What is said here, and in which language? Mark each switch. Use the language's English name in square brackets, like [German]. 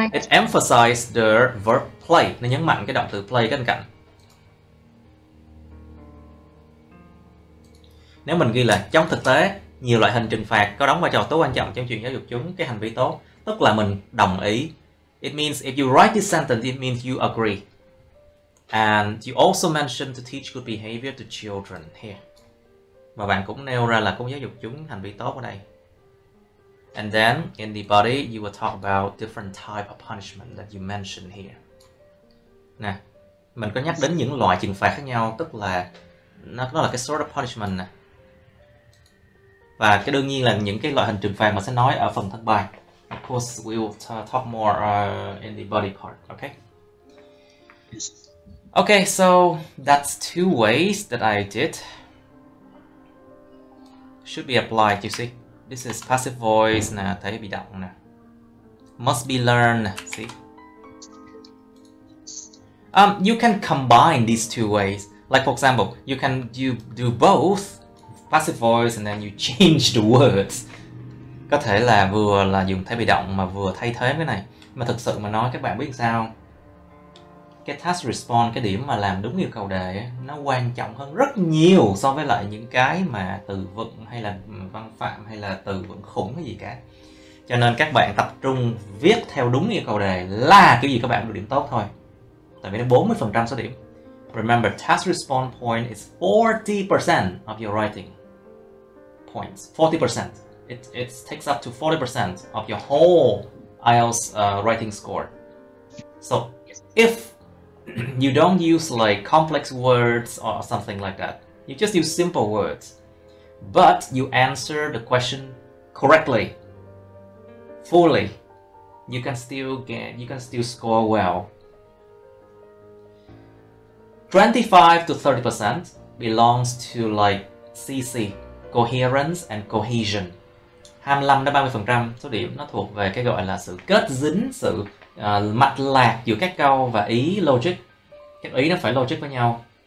[English] It emphasizes the verb play. [Vietnamese] Nó nhấn mạnh cái động từ play bên cạnh. Nếu mình ghi là trong thực tế, nhiều loại hình trừng phạt có đóng vai trò tối quan trọng trong chuyện giáo dục chúng cái hành vi tốt, tức là mình đồng ý. [English] It means if you write this sentence, it means you agree. And you also mentioned to teach good behavior to children here. [Vietnamese] Và bạn cũng nêu ra là cũng giáo dục chúng hành vi tốt ở đây. [English] And then in the body, you will talk about different type of punishment that you mentioned here. [Vietnamese] Nè, mình có nhắc đến những loại trừng phạt khác nhau, tức là nó là cái [English] sort of punishment [Vietnamese] nè. Và cái đương nhiên là những cái loại hình trừng phạt mà sẽ nói ở phần thân bài. [English] Of course, we will talk more in the body part, okay? Okay, so that's two ways that I did. Should be applied, you see. This is passive voice [Vietnamese] nè, thể bị động nè. [English] Must be learned, see. You can combine these two ways. Like for example, you can do both passive voice and then you change the words. [Vietnamese] Có thể là vừa là dùng thể bị động mà vừa thay thế cái này. Mà thực sự mà nói các bạn biết sao? Cái task response, cái điểm mà làm đúng yêu cầu đề ấy, nó quan trọng hơn rất nhiều so với lại những cái mà từ vựng hay là văn phạm hay là từ vựng khủng hay gì cả. Cho nên các bạn tập trung viết theo đúng yêu cầu đề là kiểu gì các bạn được điểm tốt thôi. Tại vì nó 40% số điểm. [English] Remember, task response point is 40% of your writing points. 40%. It takes up to 40% of your whole IELTS writing score. So if you don't use like complex words or something like that, you just use simple words, but you answer the question correctly, fully, you can still score well. 25 to 30% belongs to like CC, coherence and cohesion. [Vietnamese] 25 đến 30% số điểm nó thuộc về cái gọi là sự kết dính, sự mạch lạc giữa các câu và ý logic. Các ý nó phải logic với nhau.